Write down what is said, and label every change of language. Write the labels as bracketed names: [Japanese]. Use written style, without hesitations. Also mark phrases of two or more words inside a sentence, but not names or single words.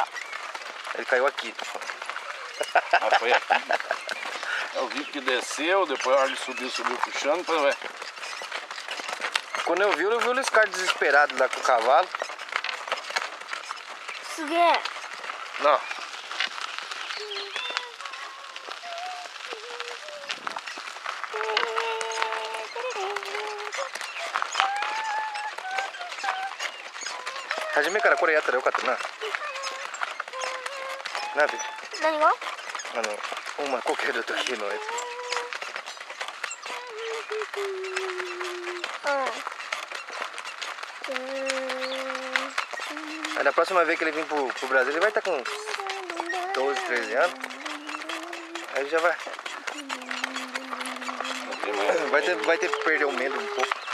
[Portuguese] Ele caiu aqui. Ah, foi aqui. Eu vi que desceu, depois a hora de subiu puxando, depois vai. Quando eu vi o Luiz Carlos desesperado lá com o cavalo. [Japanese] すげえ。 Não. Hajimeからこれやったらよかったな。なべ。何が？お前こける時のやつ。 [Portuguese] Aí na próxima vez que ele vir pro Brasil, ele vai estar com 12, 13 anos. Aí ele já vai. Vai ter que perder o medo um pouco.